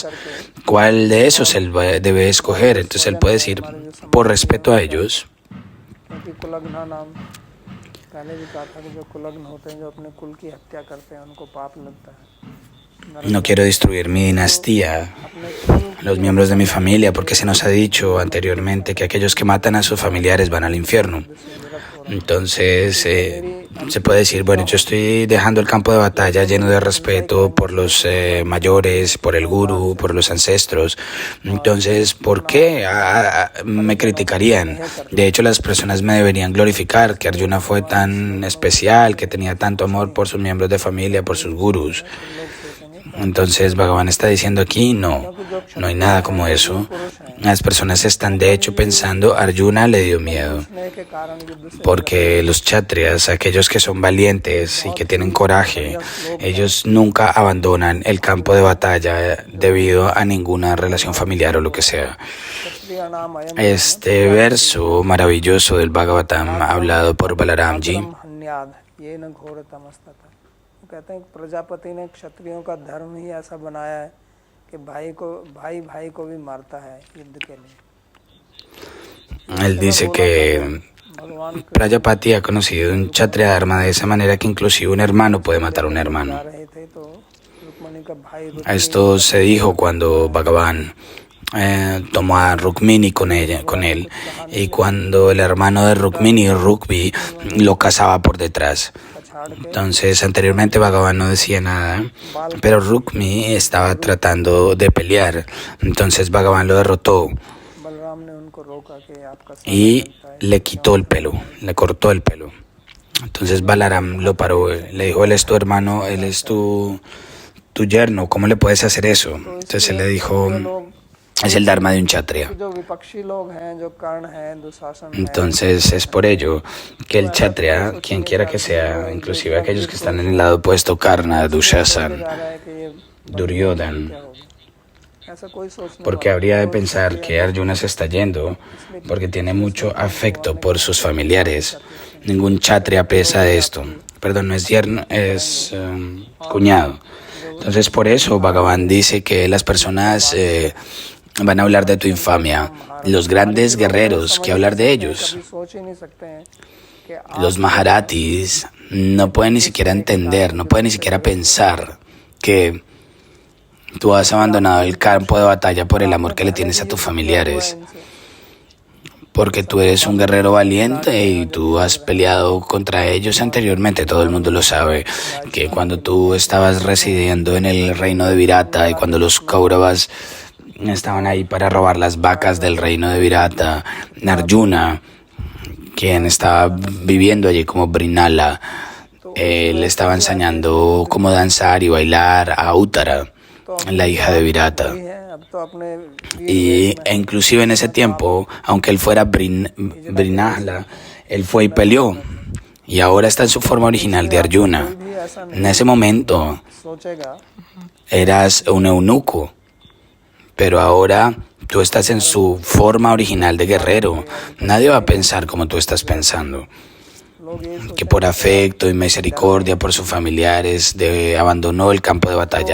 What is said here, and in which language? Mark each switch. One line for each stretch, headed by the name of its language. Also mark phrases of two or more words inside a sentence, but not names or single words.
Spanish: ¿Cuál de esos él debe escoger? Entonces él puede decir, por respeto a ellos,
Hindi: क्योंकि कुलग्ना नाम पहले भी कहा था कि जो कुलग्न होते हैं, जो अपने कुल की हत्या करते हैं, उनको पाप लगता है।
Spanish: no quiero destruir mi dinastía,
Hindi: अपने कुल
Spanish: los miembros de mi familia, porque se nos ha dicho anteriormente que aquellos que matan a sus familiares van al infierno. Entonces, se puede decir, bueno, yo estoy dejando el campo de batalla lleno de respeto por los mayores, por el guru, por los ancestros. Entonces, ¿por qué me criticarían? De hecho, las personas me deberían glorificar que Arjuna fue tan especial, que tenía tanto amor por sus miembros de familia, por sus gurus. Entonces Bhagavan está diciendo aquí, no hay nada como eso. Las personas están de hecho pensando, Arjuna le dio miedo,
Hindi: स्नेह के कारण युद्ध से
Spanish: porque los kshatriyas, aquellos que son valientes y que tienen coraje, ellos nunca abandonan el campo de batalla debido a ninguna relación familiar o lo que sea.
Sanskrit: क्षत्रिय नाम अयम
Spanish: Este verso maravilloso del Bhagavatam, hablado por Balaramji,
Sanskrit: हन्याद ये न घोर तमस्तता।
Hindi: कहते हैं कि प्रजापति ने क्षत्रियों का धर्म ही ऐसा बनाया है कि भाई को भी मारता है युद्ध के लिए।
Spanish: él dice que
Hindi: भगवान
Spanish: Prajapati ha conocido un kshatriya dharma de esa manera que inclusive un hermano puede matar a un hermano.
Hindi: जा रहे थे तो रुक्मणी का भाई
Spanish: Esto se dijo cuando Bhagavan tomó a Rukmini con él, y cuando el hermano de Rukmini, Rukmi, lo cazaba por detrás. Entonces, anteriormente Bhagavan no decía nada, pero Rukmi estaba tratando de pelear. Entonces Bhagavan lo derrotó
Hindi: बलराम ने उनको रोका कि आपका
Spanish: y le quitó el pelo, le cortó el pelo. Entonces Balaram lo paró, le dijo, él es tu hermano, él es tu yerno, ¿cómo le puedes hacer eso? Entonces él le dijo, es el dharma de un kshatriya.
Hindi: जो विपक्षी लोग हैं, जो कर्ण हैं, दुशासन हैं,
Spanish: Entonces es por ello que el kshatriya, quien quiera que sea, inclusive aquellos que están en el lado opuesto, Karna, Dushasan,
Hindi: जा रहा है कि ये Duryodhan, क्या होगा। ऐसा कोई सोचने
Spanish: porque habría de pensar que Arjuna se está yendo porque tiene mucho afecto por sus familiares. Ningún kshatriya piensa de esto. Perdón, no es yerno, es cuñado. Entonces por eso Bhagavan dice que las personas van a hablar de tu infamia. Los grandes guerreros, ¿qué hablar de ellos?
Hindi: कभी सोच ही नहीं सकते हैं कि
Spanish: Los Maharatis no pueden ni siquiera entender, no pueden ni siquiera pensar que tú has abandonado el campo de batalla por el amor que le tienes a tus familiares. Porque tú eres un guerrero valiente y tú has peleado contra ellos anteriormente. Todo el mundo lo sabe, que cuando tú estabas residiendo en el reino de Virata y cuando los Kauravas estaban ahí para robar las vacas del reino de Virata, Arjuna, quien estaba viviendo allí como Brinala, le estaba enseñando cómo danzar y bailar a Uttara, la hija de Virata.
Hindi: अब तो अपने
Spanish: E inclusive en ese tiempo, aunque él fuera Brinahla, él fue y peleó. Y ahora está en su forma original de Arjuna.
Hindi: कोई भी ऐसा
Spanish: En ese momento
Hindi: सोचेगा
Spanish: eras un eunuco, pero ahora tú estás en su forma original de guerrero. Nadie va a pensar como tú estás pensando.
Hindi: लोग ये
Spanish: Que por afecto y misericordia por sus familiares abandonó el campo de batalla.